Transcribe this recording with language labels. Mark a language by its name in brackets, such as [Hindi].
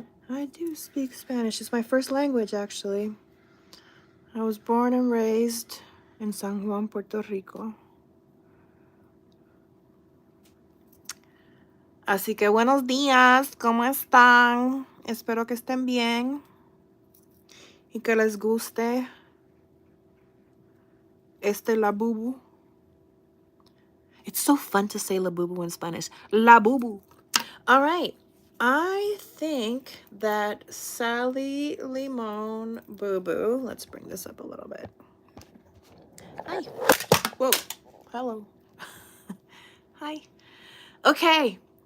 [English] I do speak Spanish. It's my first language, actually. I was born and raised in San Juan, Puerto Rico. [Spanish] Así que buenos días, ¿cómo están? Espero que estén bien. y que les guste este Labubu. [English] It's so fun to say Labubu in Spanish. Labubu. All right. I think that Sally Limon Boo Boo, let's bring this up a little bit. Hi. Whoa. Hello. Hi. Okay.